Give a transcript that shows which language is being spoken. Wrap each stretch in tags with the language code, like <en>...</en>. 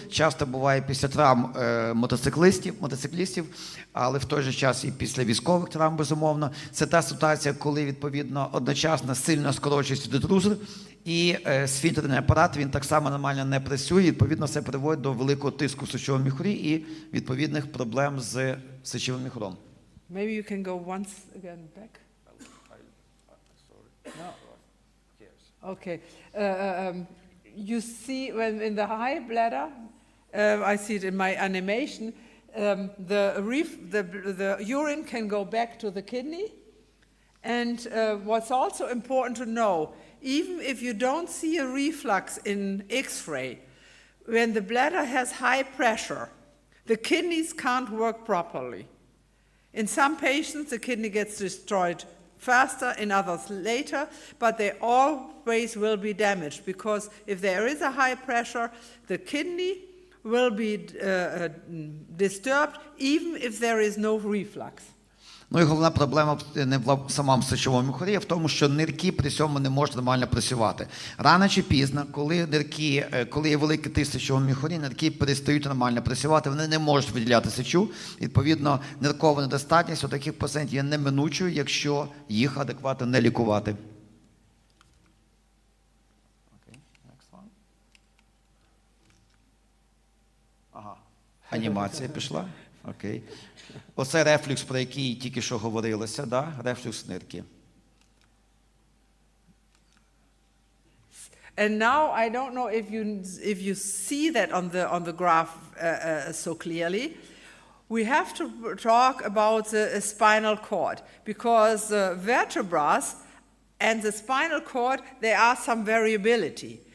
<uk>Часто буває після травм мотоциклістів, але в той же час і після військових травм, безумовно. Це та ситуація, коли, відповідно, одночасно сильно скорочується детрузор, і сфінктерний апарат, він так само нормально не працює, і, відповідно, це приводить до великого тиску в сечовому міхурі і відповідних проблем з сечовим міхуром.</uk> <en>Maybe you can go once again back. No. Okay. You see, when in the high bladder, I see it in my animation, the urine can go back to the kidney. And what's also important to know, even if you don't see a reflux in X-ray, when the bladder has high pressure, the kidneys can't work properly. In some patients, the kidney gets destroyed faster, in others later, but they always will be damaged, because if there is a high pressure, the kidney will be disturbed even if there is no reflux.</en> <uk>Ну і головна проблема не в самому сечовому міхурі, а в тому, що нирки при цьому не можуть нормально працювати. Рано чи пізно, коли є великий тиск в сечовому міхурі, нирки перестають нормально працювати, вони не можуть виділяти сечу. Відповідно, ниркова недостатність у таких пацієнтів є неминучою, якщо їх адекватно не лікувати. Анімація пішла. Окей. Оце рефлюкс, про який тільки що говорилося, да? Рефлюкс нирки.</uk> <en>And now I don't know if you see that on the graph so clearly. We have to talk about the spinal cord, because the vertebrae and the spinal cord, there are some variability.</en>